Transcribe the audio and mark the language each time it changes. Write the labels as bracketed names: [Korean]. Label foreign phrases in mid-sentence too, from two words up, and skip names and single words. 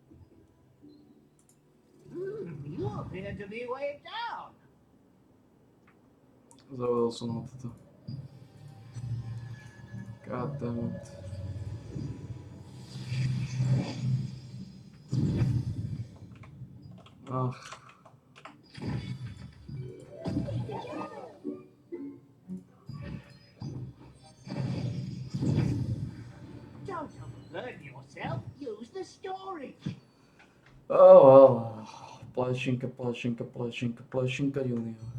[English] You appear to be way down. [Slovak] Zavodol som na toto. [English] God damn it. Ach. Don't overburden yourself. Use the storage. Oh well. [Slovak] Plešinka junior.